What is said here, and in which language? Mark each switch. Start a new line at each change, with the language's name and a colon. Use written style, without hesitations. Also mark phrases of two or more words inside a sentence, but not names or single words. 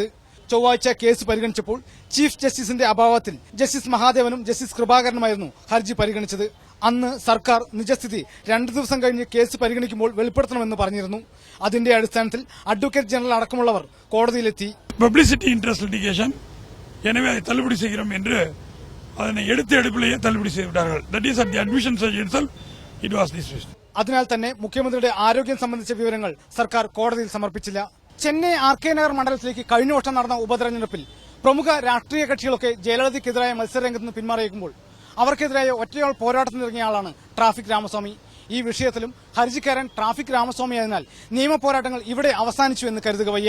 Malayalam: ചൊവ്വാഴ്ച കേസ് പരിഗണിച്ചപ്പോൾ ചീഫ് ജസ്റ്റിസിന്റെ അഭാവത്തിൽ ജസ്റ്റിസ് മഹാദേവനും ജസ്റ്റിസ് കൃപാകരനുമായിരുന്നു ഹർജി പരിഗണിച്ചത്. അന്ന് സർക്കാർ നിജസ്ഥിതി 2 ദിവസം കഴിഞ്ഞ് കേസ് പരിഗണിക്കുമ്പോൾ വെളിപ്പെടുത്തണമെന്ന് പറഞ്ഞിരുന്നു. അതിന്റെ അടിസ്ഥാനത്തിൽ അഡ്വക്കേറ്റ് ജനറൽ അടക്കമുള്ളവർ കോടതിയിലെത്തി.
English: publicity interest litigation
Tamil: எனவே அதை தள்ளுபடி செய்கிறோம் என்று அதனை எடுத்த எடுப்பிலேயே தள்ளுபடி செய்துவிட்டார்கள்.
English: That is at the admission stage itself it was dismissed.
Malayalam: അതിനാൽ തന്നെ മുഖ്യമന്ത്രിയുടെ ആരോഗ്യം സംബന്ധിച്ച വിവരങ്ങൾ സർക്കാർ കോടതിയിൽ സമർപ്പിച്ചില്ല. ചെന്നൈ ആർകെ നഗർ മണ്ഡലത്തിലേക്ക് കഴിഞ്ഞ വർഷം നടന്ന ഉപതെരഞ്ഞെടുപ്പിൽ പ്രമുഖ രാഷ്ട്രീയ കക്ഷികളൊക്കെ ജയലളിതയ്ക്കെതിരായ മത്സരരംഗത്ത് നിന്ന് പിന്മാറിയേക്കുമ്പോൾ അവർക്കെതിരായ ഒറ്റയാൾ പോരാട്ടത്തിനിറങ്ങിയ ആളാണ് ട്രാഫിക് രാമസ്വാമി. ഈ വിഷയത്തിലും ഹർജിക്കാരൻ ട്രാഫിക് രാമസ്വാമിയായതിനാൽ നിയമ പോരാട്ടങ്ങൾ ഇവിടെ അവസാനിച്ചു എന്ന് കരുതുക വയ്യ.